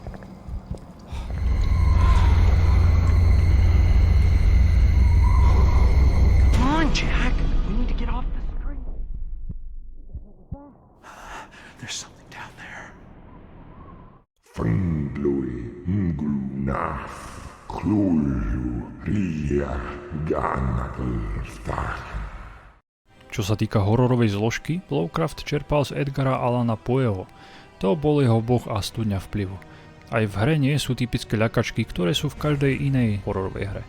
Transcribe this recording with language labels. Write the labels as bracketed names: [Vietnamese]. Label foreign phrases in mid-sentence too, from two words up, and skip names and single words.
[English] Come on, Jack. We need to get off the street. There's something down there. Fringlui Ngruna Kluju Ria Ganarstach. [Slovak] Čo sa týka hororovej zložky, Lovecraft čerpal z Edgara Allana Poeho. To bol jeho boh a studňa vplyvu. Aj v hre nie sú typické ľakačky, ktoré sú v každej inej hororovej hre.